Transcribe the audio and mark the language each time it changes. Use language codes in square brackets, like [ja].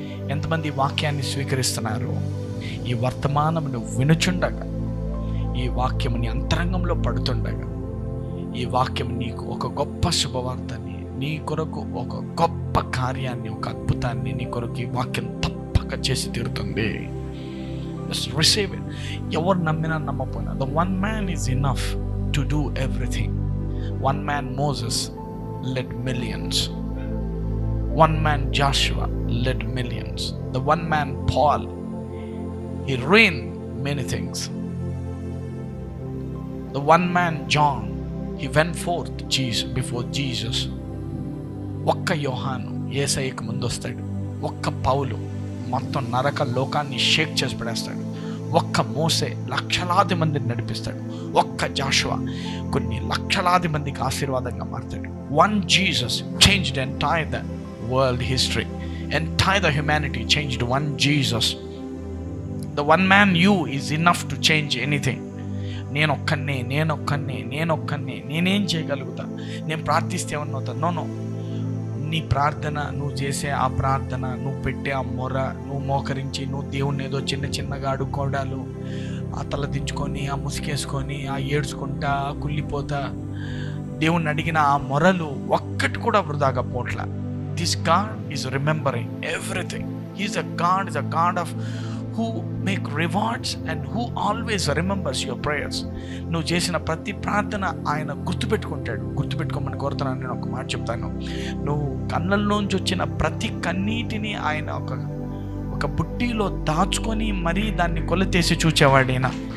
[te] ఎంతమంది ఈ వాక్యాన్ని స్వీకరిస్తున్నారు? ఈ వర్తమానమును వినుచుండగా, ఈ వాక్యముని అంతరంగంలో పడుతుండగా, ఈ వాక్యం నీకు ఒక గొప్ప శుభవార్తని, నీ కొరకు ఒక గొప్ప కార్యాన్ని, ఒక అద్భుతాన్ని నీ కొరకు ఈ వాక్యం తప్పక చేసి తీరుతుంది. [en] Just receive it. [te] ఎవరు నమ్మినా నమ్మపోయినా, [en] the one man is enough to do everything. One man Moses led millions. One man Joshua led millions. The one man Paul, he reigned many things. The one man John, he went forth before Jesus. [te] ఒక్క యోహాను యేసయ్యకు ముందొస్తాడు. ఒక్క పౌలు మొత్తం నరక లోకాన్ని షేక్ చేసి పడేస్తాడు. ఒక్క మోసే లక్షలాది మందిని నడిపిస్తాడు. ఒక్క జాషువా కొన్ని లక్షలాది మందికి ఆశీర్వాదంగా మారుతాడు. [en] One Jesus changed entire the world history. Entire the humanity changed one Jesus. The one man you is enough to change anything. [te] నేనొక్కనే నేనేం చేయగలుగుతా? నేను ప్రార్థిస్తే ఏమన్నా అవుతా? నో. నీ ప్రార్థన, నువ్వు చేసే ఆ ప్రార్థన, నువ్వు పెట్టే ఆ మొర, నువ్వు మోకరించి, నువ్వు దేవుణ్ణి ఏదో చిన్నగా అడుక్కోవడాలు, ఆ తల దించుకొని, ఆ ముసుకేసుకొని, ఆ ఏడ్చుకుంటా, కుళ్ళిపోతా దేవుణ్ణి అడిగిన ఆ మొరలు ఒక్కటి కూడా వృధాగా పోట్ల. [en] This God is remembering everything. Is a God of who make rewards and who always remembers your prayers. [te] నువ్వు చేసిన ప్రతి ప్రార్థన ఆయన గుర్తుపెట్టుకోమని కోరుతున్నాను. నేను ఒక మాట చెప్తాను. నువ్వు కళ్ళల్లోంచి వచ్చిన ప్రతి కన్నీటిని ఆయన ఒక బుట్టిలో దాచుకొని మరీ దాన్ని కొలతేసి చూచేవాడైనా.